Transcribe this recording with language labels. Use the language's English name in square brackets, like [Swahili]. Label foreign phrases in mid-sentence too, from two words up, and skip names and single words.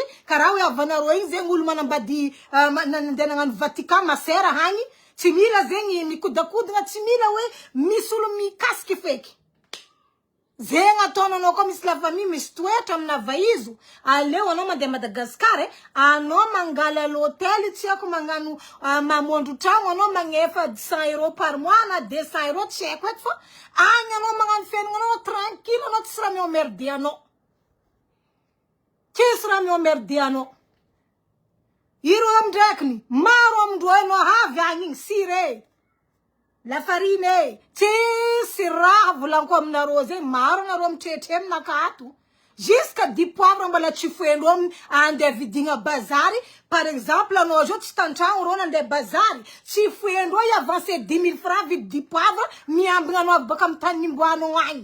[Malagasy] karaha hoe avanarô igny zegny olo manambady nandeha nagnano Vatican masera hagny tsy mila zegny mikodakodagna tsy mila hoe misy olo mikasiky feky zegny ataonanao koa misy [French] la famille [Malagasy] misy toetra amina vaizo aleo anao mandeha Madagascar anao mangala l'hôtel tsy haiko magnano mamondro tragno anao magnefa 100 € [French] par mois [Malagasy] na 200 € tsy haiko eto fa agny anao magnano fiaignanao tranquille anao tsisy raha miomerdy anao tsisy raha miomerdy anao iro amindrakiny maro amindrô anao havy agny igny sire [French] La farine, [Malagasy] si raha volanko aminareo zegny maro anareo mitretre aminaka ato. [French] Jusqu'à 10 poivres [Malagasy] mbala tsy foenao andeha vidigna bazary. [French] Par exemple, [Malagasy] anao zao tsy tantragno rô nandeha bazary. Tsy foenao i avancé 10 000 francs vidy 10 poivres miambigna anao baka amin'ny tany nimboanao agny.